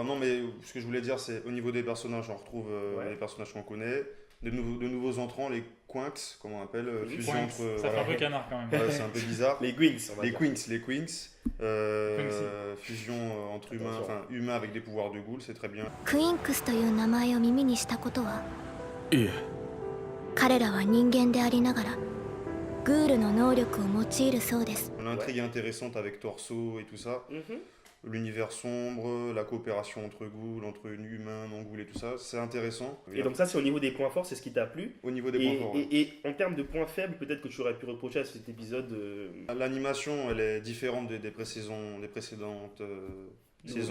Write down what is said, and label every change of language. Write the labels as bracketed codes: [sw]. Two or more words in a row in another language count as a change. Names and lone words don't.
[fr] Non, mais ce que je voulais dire, c'est au niveau des personnages, on retrouve Ouais. les personnages qu'on connaît, de nouveaux entrants, les Quinks, comment on appelle, Oui, fusion Points. entre. Ça fait voilà. un peu canard quand même. Ouais, c'est un peu bizarre. Les Gwings, on va Les dire. Quinks, fusion entre humains, Attention. enfin humains avec des pouvoirs de ghoul, c'est très bien. [ja] クインクスという名前を耳にしたことは？いえ彼らは人間でありながらグールの能力を用いるそうです。 [fr] L'intrigue est intéressante avec Torso et tout ça. Mhm. L'univers sombre, la coopération entre ghouls, entre humains, non-ghouls et tout ça, c'est intéressant. Et donc ça, c'est au niveau des points forts, c'est ce qui t'a plu. Au niveau des points forts. Ouais. Et en termes de points faibles, peut-être que tu aurais pu reprocher à cet épisode L'animation, elle est différente des précédentes saisons.